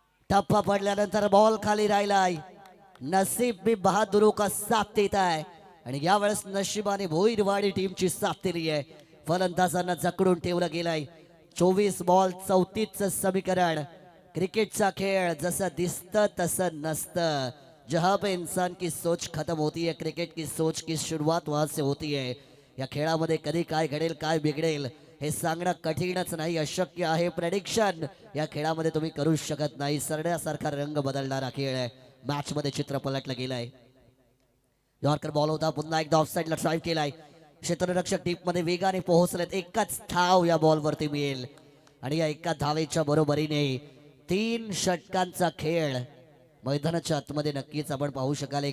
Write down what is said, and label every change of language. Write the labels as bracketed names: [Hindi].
[Marathi] टप्पा पडल्यानंतर बॉल खाली राहिलाय. [Hindi] नसीब भी बहादुरों का साथ देता है [Marathi] आणि यावेळेस नशिबाने भोईरवाडी टीमची साथ दिली आहे. फलंदाजांना जकडून ठेवलं गेलंय. 24 बॉल 34चं समीकरण. क्रिकेटचा खेळ जसं दिसतं तसं नसतं. [Hindi] जहां पे इंसान की सोच खत्म होती है, क्रिकेट की सोच की शुरुआत वहां से होती है. [Marathi] या खेळामध्ये कधी काय घडेल काय बिघडेल हे सांगणं कठीणच नाही, अशक्य आहे. प्रेडिक्शन या खेळामध्ये तुम्ही करू शकत नाही. सरण्यासारखा रंग बदलणारा खेळ आहे. मॅच मध्ये चित्र पलटलं गेलंय. यॉर्कर बॉल होता, पुन्हा एकदा ऑफसाईडला ड्राईव्ह केलाय. क्षेत्ररक्षक डीप मध्ये वेगाने पोहोचलेत. एकच धाव या बॉल वरती मिळेल आणि या एका धावेच्या बरोबरीने 3 षटकांचा खेळ मैदानाच्या आतमध्ये नक्कीच आपण पाहू शकाल.